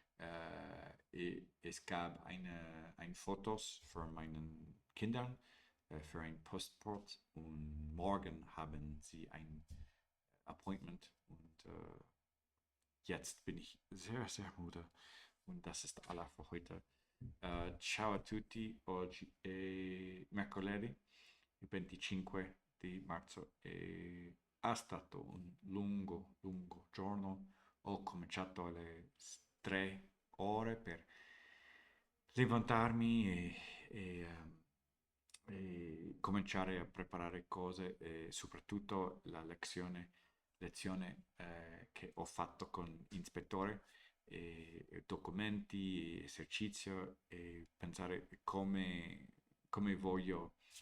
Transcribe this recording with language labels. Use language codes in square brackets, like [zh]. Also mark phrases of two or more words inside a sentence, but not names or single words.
[de] Es gab ein Fotos von meinen Kindern für ein Postport und morgen haben sie ein Appointment und jetzt bin ich sehr müde und das ist alles für heute. [it] Ciao a tutti, oggi è mercoledì, il 25 di marzo e è stato un lungo giorno. Ho cominciato alle 3 ore per levantarmi e e cominciare a preparare cose e soprattutto la lezione che ho fatto con ispettore, documenti, esercizio e pensare come voglio